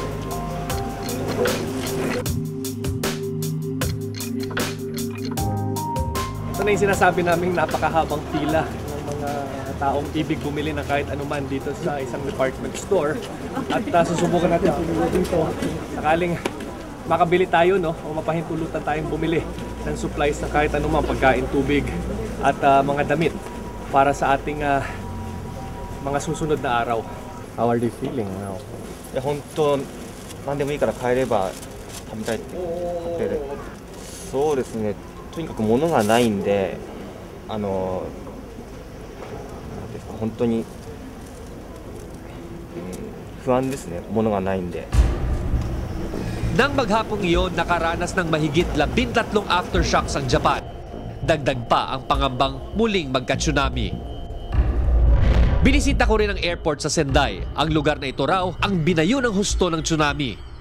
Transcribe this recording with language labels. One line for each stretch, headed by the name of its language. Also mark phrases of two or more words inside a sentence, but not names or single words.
Filipino: Ito na yung sinasabi naming napakahabang pila ng mga taong ibig bumili ng kahit anuman dito sa isang department store. At susubukan natin dito sakaling makabili tayo, no, o mapahintulutan tayong bumili ng supplies ng kahit anumang pagkain, tubig at mga damit para sa ating mga susunod na araw.
English: How are you feeling now?
Japanese: いや本当何でもいいから買えれば食べたいって買ってる。そうですね。とにかく物がないんで、なんですか本当に、不安ですね。物がないんで。
Filipino: Nang maghapong iyon, nakaranas ng mahigit 13 aftershocks ang Japan. Dagdag pa ang pangambang muling magka-tsunami. Binisita ko rin ang airport sa Sendai. Ang lugar na ito raw ang binayo ng husto ng tsunami.